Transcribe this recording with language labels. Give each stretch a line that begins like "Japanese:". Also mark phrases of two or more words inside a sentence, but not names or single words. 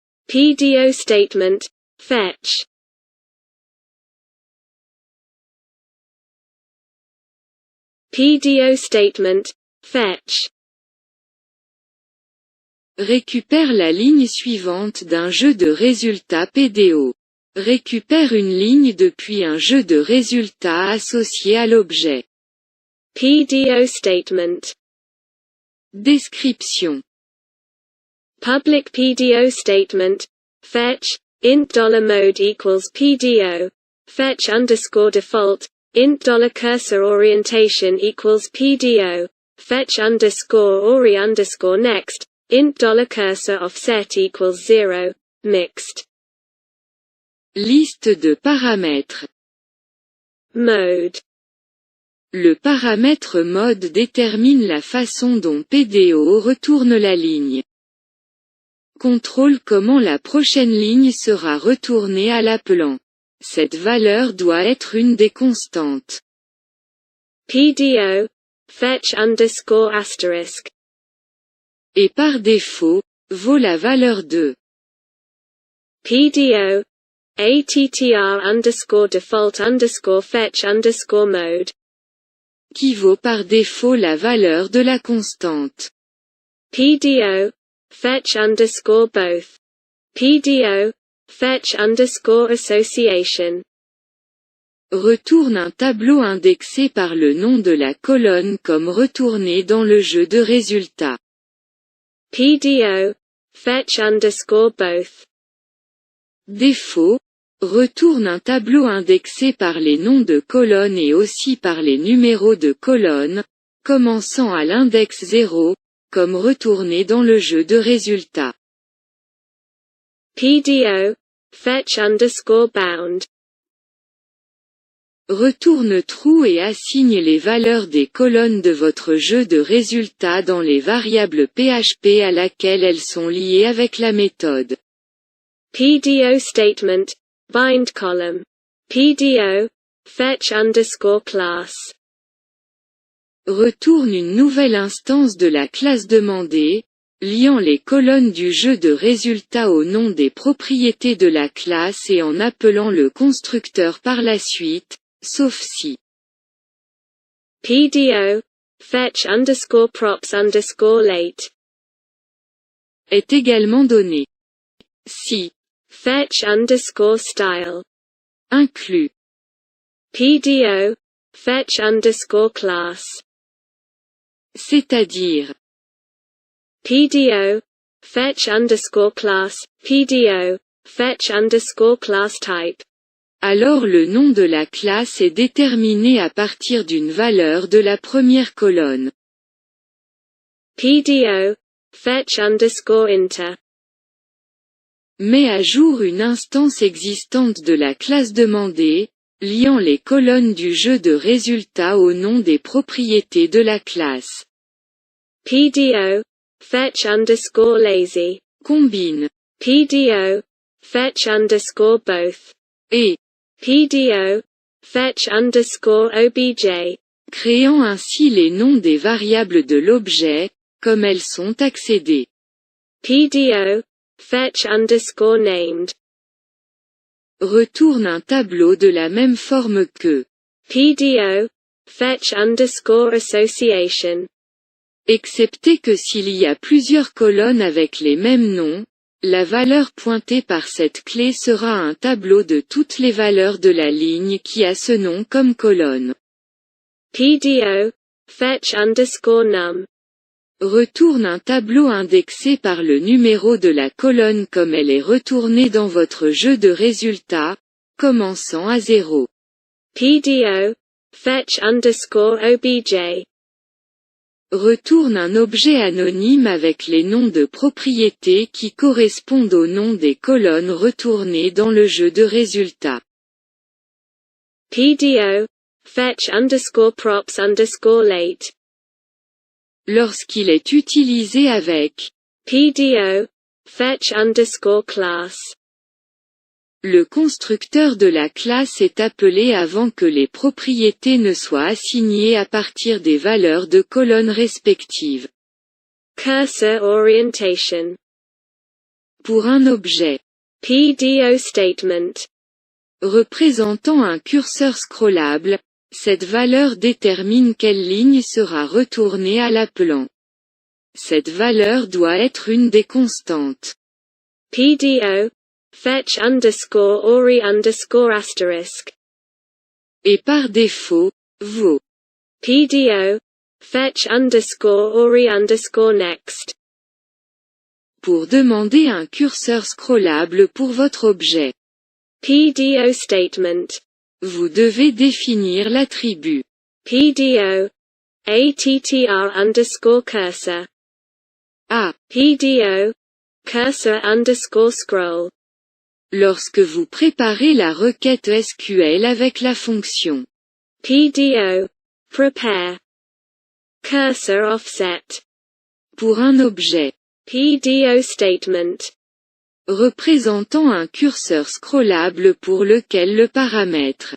English: PDO statement, fetch. PDO statement, fetch.
French: Récupère la ligne suivante d'un jeu de résultats PDO. Récupère une ligne depuis un jeu de résultats associé à l'objet.
English: PDO statement.
French: Description.
English: Public PDO statement, fetch, int $mode equals PDO, fetch underscore default, int $cursor orientation equals PDO, fetch underscore ori underscore next, int $cursor offset equals 0, mixed.
French: Liste de paramètres. Mode. Le paramètre mode détermine la façon dont PDO retourne la ligne. Contrôle comment la prochaine ligne sera retournée à l'appelant. Cette valeur doit être une des constantes.
English: PDO, fetch underscore asterisk.
French: Et par défaut, vaut la valeur de
English: PDO, attr underscore default underscore fetch underscore mode.
French: Qui vaut par défaut la valeur de la constante.
English: PDO, fetch underscore both. PDO, fetch underscore association.
French: Retourne un tableau indexé par le nom de la colonne comme retourné dans le jeu de résultats.
English: PDO, fetch underscore both.
French: Défaut, retourne un tableau indexé par les noms de colonnes et aussi par les numéros de colonnes, commençant à l'index 0, comme retourné dans le jeu de résultats.
English: PDO, fetch underscore bound.
French: Retourne true et assigne les valeurs des colonnes de votre jeu de résultats dans les variables PHP à laquelle elles sont liées avec la méthode.
English: PDO statement, bind column. PDO, fetch underscore class.
French: Retourne une nouvelle instance de la classe demandée, liant les colonnes du jeu de résultats au nom des propriétés de la classe et en appelant le constructeur par la suite, sauf si.
English: PDO, fetch underscore props underscore late.
French: Est également donné. Si.
English: Fetch underscore style.
French: Inclus.
English: PDO, fetch underscore class.
French: C'est-à-dire.
English: PDO, fetch underscore class, PDO, fetch underscore class type.
French: Alors le nom de la classe est déterminé à partir d'une valeur de la première colonne.
English: PDO, fetch underscore inter.
French: Met à jour une instance existante de la classe demandée, liant les colonnes du jeu de résultats au nom des propriétés de la classe.
English: PDO, fetch underscore lazy.
French: Combine.
English: PDO, fetch underscore both.
French: Et.
English: PDO, fetch underscore obj.
French: Créant ainsi les noms des variables de l'objet, comme elles sont accédées.
English: PDO, fetch underscore named.
French: Retourne un tableau de la même forme que.
English: PDO, fetch underscore association.
French: Excepté que s'il y a plusieurs colonnes avec les mêmes noms, la valeur pointée par cette clé sera un tableau de toutes les valeurs de la ligne qui a ce nom comme colonne.
English: PDO, fetch underscore num.
French: Retourne un tableau indexé par le numéro de la colonne comme elle est retournée dans votre jeu de résultats, commençant à 0.
English: PDO, fetch underscore obj.
French: Retourne un objet anonyme avec les noms de propriétés qui correspondent aux noms des colonnes retournées dans le jeu de résultats.
English: PDO, fetch underscore props underscore late.
French: Lorsqu'il est utilisé avec
English: PDO, fetch underscore class.
French: Le constructeur de la classe est appelé avant que les propriétés ne soient assignées à partir des valeurs de colonnes respectives.
English: Cursor orientation.
French: Pour un objet.
English: PDO statement.
French: Représentant un curseur scrollable, cette valeur détermine quelle ligne sera retournée à l'appelant. Cette valeur doit être une des constantes. PDO.
English: Fetch underscore ori underscore asterisk.
French: Et par défaut, vaut. PDO.
English: Fetch underscore ori underscore next.
French: Pour demander un curseur scrollable pour votre objet.
English: PDO statement.
French: Vous devez définir l'attribut.
English: PDO. attr underscore cursor.
French: A. PDO.
English: Cursor underscore scroll.
French: Lorsque vous préparez la requête SQL avec la fonction. PDO.
English: Prepare. Cursor offset.
French: Pour un objet.
English: PDO statement.
French: Représentant un curseur scrollable pour lequel le paramètre.